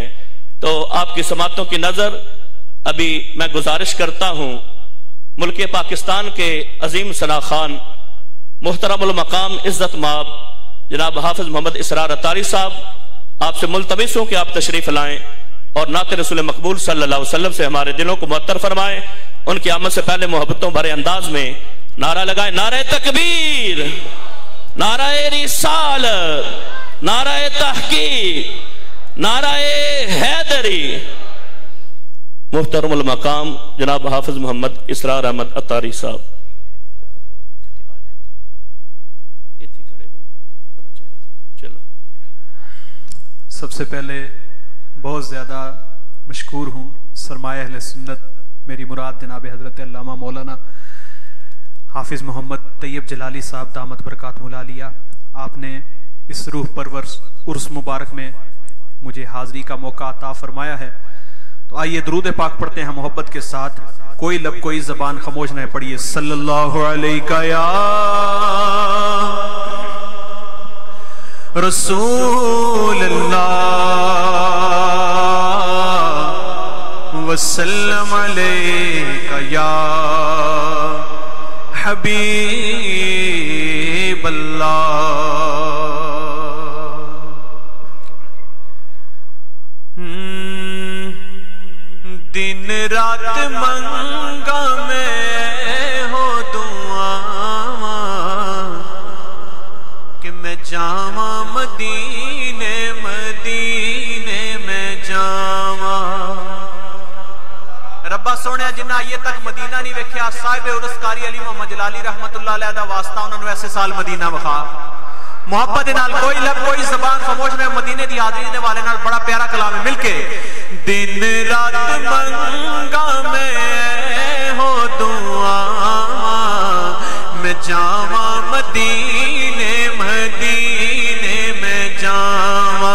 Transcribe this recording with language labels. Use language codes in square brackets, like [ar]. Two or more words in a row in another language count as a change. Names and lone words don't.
[ur] تو آپ کی سماعتوں کی نذر ابھی میں گزارش کرتا ہوں، ملک پاکستان کے عظیم ثنا خوان محترم المقام عزت مآب جناب حافظ محمد اسرار عطاری صاحب آپ سے ملتمس ہوں کہ آپ تشریف لائیں اور نعت رسول مقبول [ar] صلى الله عليه وسلم [ur] سے ہمارے دلوں کو معطر فرمائیں. ان کی آمد سے پہلے محبتوں بھرے انداز میں نعرہ لگائے, نعرۂ تکبیر، نعرۂ رسالت، نعرۂ تحقیق، نعرۂ حیدری. محترم المقام جناب حافظ محمد اسرار احمد عطاری صاحب. سب سے پہلے بہت زیادہ مشکور ہوں سرمایہ اہل سنت میری مراد جناب حضرت علامہ مولانا حافظ محمد طیب جلالی صاحب [ar] دامت بركاتهم العالية. [ur] آپ نے اس روح پرور عرس مبارک میں مجھے حاضری کا موقع عطا فرمایا ہے. تو آئیے درود پاک پڑھتے ہیں محبت کے ساتھ۔ کوئی لب کوئی زبان خاموش نہ پڑھیے. [ar] صلى الله عليك يا رسول الله وسلم عليك يا حبيب الله. [pa] ਦਿਨ ਰਾਤ ਮੰਗਾਂ ਮੈਂ ਹੋ ਦੁਆ ਕਿ ਮੈਂ ਜਾਵਾਂ ਮਦੀਨੇ ਮਦੀਨੇ ਮੈਂ ਜਾਵਾਂ। ਰੱਬਾ ਸੋਹਣੇ ਜਿੰਨਾ ਏ ਤੱਕ ਮਦੀਨਾ ਨਹੀਂ ਵੇਖਿਆ ਸਾਹਿਬ ਉਰਸ ਕਾਰੀ ਅਲੀ ਮੁਹੰਮਦ ਜਲਾਲੀ [ar] رحمة الله عليه [pa] ਦਾ ਵਾਸਤਾ ਉਨ੍ਹਾਂ ਨੇ ਐਸੇ ਸਾਲ ਮਦੀਨਾ ਵਿਖਾ। ਮੁਹੱਬਤ ਦੇ ਨਾਲ ਕੋਈ ਲਬ ਕੋਈ ਜ਼ਬਾਨ ਖ਼ਾਮੋਸ਼ ਨੇ ਮਦੀਨੇ ਦੀ ਹਾਜ਼ਰੀ ਦੇ ਵਾਲੇ ਨਾਲ ਬੜਾ ਪਿਆਰਾ ਕਲਾਮ ਹੈ ਮਿਲਕੇ। ਦਿਨ ਰਾਤ ਮੰਗਾਂ ਮੈਂ ਹੋ ਦੁਆ ਮੈਂ ਜਾਵਾਂ ਮਦੀਨੇ ਮਦੀਨੇ ਮੈਂ ਜਾਵਾਂ।